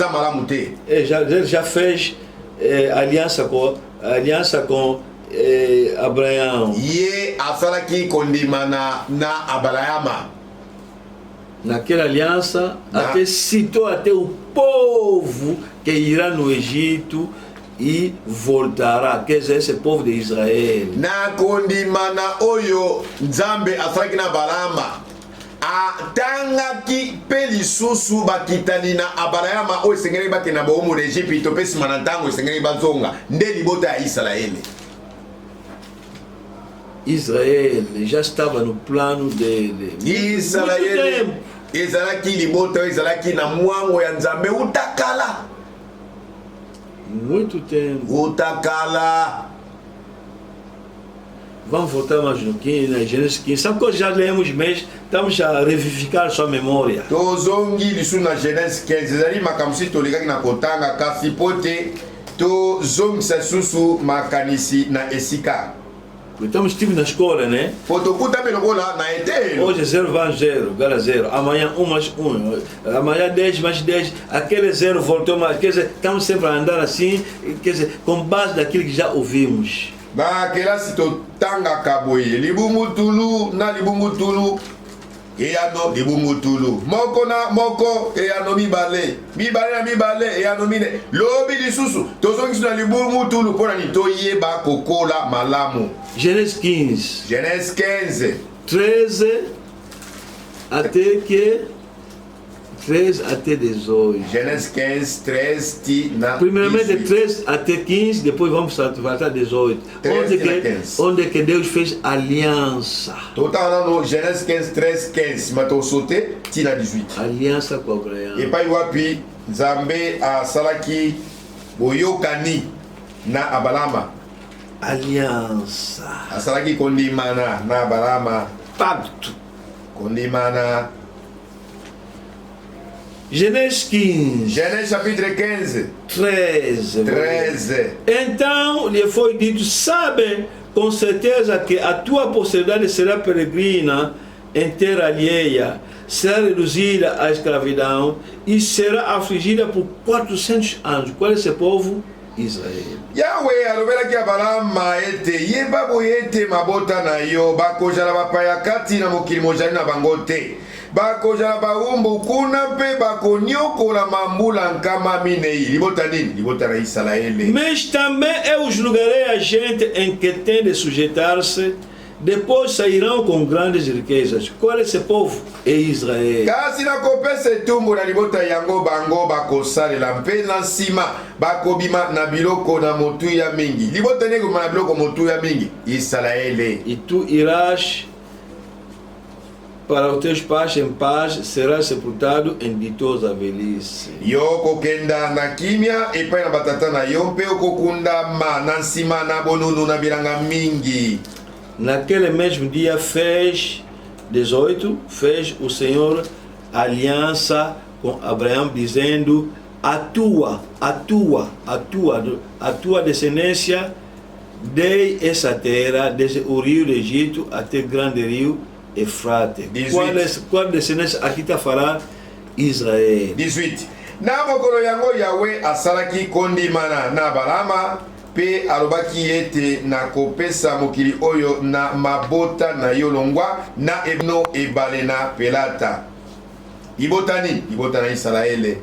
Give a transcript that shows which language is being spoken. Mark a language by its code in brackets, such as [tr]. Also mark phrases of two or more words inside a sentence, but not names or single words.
[pt] já fez aliança com Abraão. [ln] Ye asalaki kondimana na Abrahama. [pt] Naquela aliança, até citou até o povo que irá no Egito e voltará, quer dizer, esse povo de Israel. [ln] Na kondimana oyo Nzambe asalaki na Balama. atangaki pe lisusu bakitani na Abrahama oyo esengeli bakenda bomo na Egypte pe nsima na ntango esengeli bazonga nde libota ya Israeli. [pt] Israël já estava no plano dele. [ln] Israël ezalaki libota ezalaki na mwango ya Nzambe utakala. [pt] Muito tempo. [ln] Utakala. [pt] Vamos voltar mais um pouquinho na Gênesis 15. Sabe que já lemos, mas estamos a revivificar sua memória. [ln] Tozongi lisu na Genèse 15. Ezali makamsi tolikaki na kotanga kasi pote tozongisa susu makanisi na esika. [pt] Estamos na escola, né? Hoje é 0 vai 0, igual a 0. Amanhã 1 mais 1. Amanhã 10 mais 10. Aquele 0 voltou mais. Quer dizer, estamos sempre a andar assim, quer dizer, com base daquilo que já ouvimos. [ln] Bakela si totanga kaboye. Libumutulu na libumutulu. Eyano libumutulu. Moko na moko eyano mibale. Mibale na mibale eyano mine. Lobi lisusu. Tozongi na libumutulu pona ni toyeba kokola malamu. Genèse 15. Genèse 15. [pt] 13 até que 13 até 18. [ln] Genèse 15, 13 ti na. [pt] Primeiramente 13 até 15, depois vamos voltar 18. Onde que Deus fez aliança. Total no Genèse 15, 13, 15. Mas tu sauté [ln] ti na [pt] 18. Aliança com Abraão. [ln] E pai wapi Nzambe a salaki boyokani na Abalama. [pt] Aliança. [ln] Asalaki kondimana na Abalama. [pt] Pacto. [ln] Kondimana. Genèse 15. Genèse chapitre 15. 13. 13. [pt] Então lhe foi dito: sabe com certeza que a tua posteridade será peregrina em terra alheia, será reduzida à escravidão e será afligida por 400 anos. Qual é esse povo? Israël. [ln] Yahweh alobelaki Abalama ete yeba boyete mabota na yo bakozala bapaya kati na mokili mozali na bango te. Bakozala baumbu kuna pe bakoniokola mambula nkama minei. Libota nini? Libota na Israeli. [pt] Mas também eu julgarei a gente em que tem de sujeitar-se. Depois sairão com grandes riquezas. Qual é esse povo? É Israel. [ln] Kasi na kopesa etumbu na libota yango bango bakosalela mpe na nsima bakobima na biloko na motuya mingi. Libota ndenge kobima na biloko motuya mingi? Israeli. [pt] E tu irás para os teus pais em paz, serás sepultado em ditosa velhice. [ln] Yo kokenda na kimia epai na batata na yo mpe okokundama na nsima na bonunu na bilanga mingi. [pt] Naquele mesmo dia fez 18, fez o Senhor aliança com Abraão, dizendo: a tua descendência dei essa terra desde o rio do Egito até o grande rio Efrate. Qual descendência? Aqui está a falar Israel. 18. [ln] Na mokolo yango Yahweh asalaki kondimana na Balama pe alobaki ete na kopesa mokili oyo na mabota na yo longwa na ebno ebale na pelata. Ibota nini? Ibota na Israele.